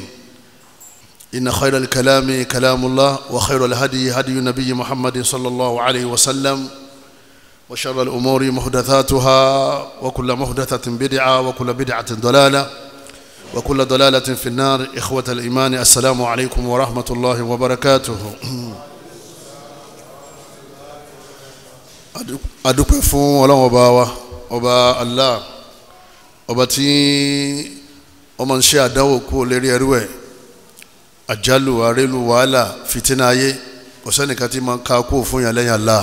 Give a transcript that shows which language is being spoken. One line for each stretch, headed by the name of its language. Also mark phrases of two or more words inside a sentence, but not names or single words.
Arabic: إن خير الكلام كلام الله وخير الهدي هدي النبي محمد صلى الله عليه وسلم وشر الأمور محدثاتها وكل محدثة بدعة وكل بدعة ضلالة وكل ضلالة في النار. إخوة الإيمان السلام عليكم ورحمة الله وبركاته.
Yoruba: adúpẹ́ fún Ọlọ́run ọba wa ọba Allah ọba tí ó máa ń ṣe àdánwò kú lérí ẹrú ẹ̀ àjálù àrélù wàhálà fìtínà ayé kò sẹ́nìkan tí máa ń ká kú fún yàn lẹ́yìn Allah.